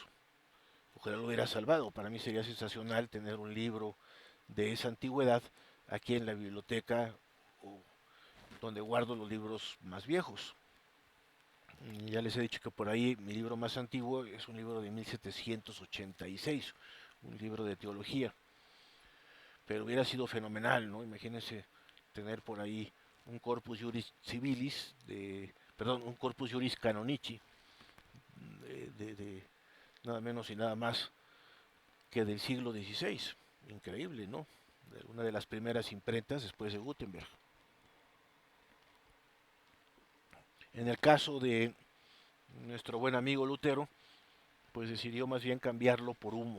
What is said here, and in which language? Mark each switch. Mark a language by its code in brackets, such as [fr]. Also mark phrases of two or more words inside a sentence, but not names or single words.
[es] Ojalá lo hubiera salvado. Para mí sería sensacional tener un libro de esa antigüedad aquí en la biblioteca o donde guardo los libros más viejos. Ya les he dicho que por ahí mi libro más antiguo es un libro de 1786, un libro de teología. pero hubiera sido fenomenal, ¿no? Imagínense tener por ahí un [la] corpus juris civilis, [es] perdón, un [la] corpus juris canonici, [es] de nada menos y nada más que del siglo XVI. Increíble, ¿no? Una de las primeras imprentas después de Gutenberg. En el caso de nuestro buen amigo Lutero, pues decidió más bien cambiarlo por humo.